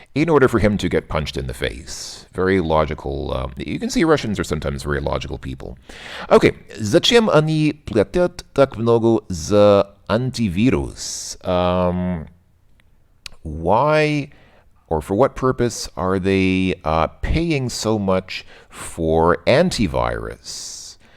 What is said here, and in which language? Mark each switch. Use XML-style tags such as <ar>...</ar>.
<en>In order for him to get punched in the face. Very logical. You can see Russians are sometimes very logical people. Okay.</en> <ru>Зачем они платят так много за антивирус?</ru> <en>Why or for what purpose are they paying so much for antivirus?</en>